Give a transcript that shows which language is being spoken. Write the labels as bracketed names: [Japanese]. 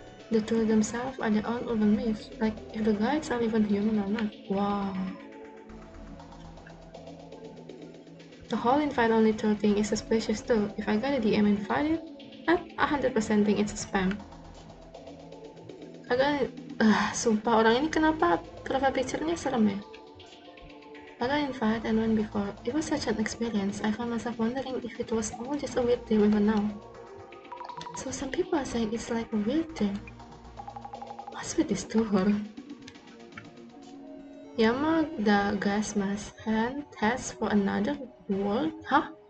[English] The tour themselves are their own urban myths, like if the guides are even human or not. Wow. The whole invite-only tour thing is suspicious too. If I got a DM invited, I'd 100% think it's a spam. [Indonesian] Sumpah orang ini kenapa profile picture-nya serem ya? [English] I got invited and went before. It was such an experience. I found myself wondering if it was all just a weird dream even now. So some people are saying it's like a weird dream. What's with this tour? Yamadagasmas has for another world? Huh?